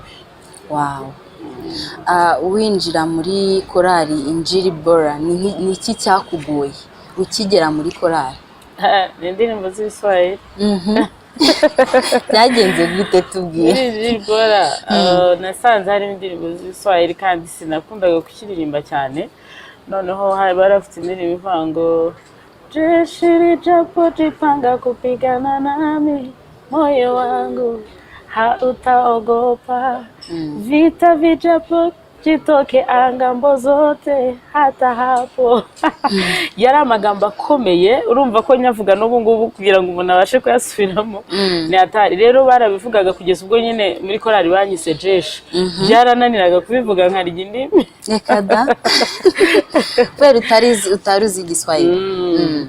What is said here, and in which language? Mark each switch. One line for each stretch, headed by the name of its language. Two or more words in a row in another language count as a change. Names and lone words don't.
Kinyarwanda: Wow. Winjira muri korali Injili Bora, ni iki cyakugoye ukigera muri korali? Ni indirimbo z'Iswahili. Byagenze gute tubwire? Injili Bora nasanze hari indirimbo z'Iswahili kandi sinakundaga kukiririmba cyane. Noneho barafite indirimbo ivuga ngo
Swahili: jeshi lijapojipanga kupigana nami, moyo wangu hautaogopa, vita vijapo jitoke angambo zote hata hapo.
Kinyarwanda: Yari amagambo akomeye, urumva ko nyavuga n'ubu ngubu kugira ngo umuntu abashe kuyasubiramo ni atari. Rero barabivugaga kugeza ubwo nyine muri korali banyise jeshi, byarananiraga kubivuga nkarya indimi. Ekada. Kweri utaruzi Igiswahili.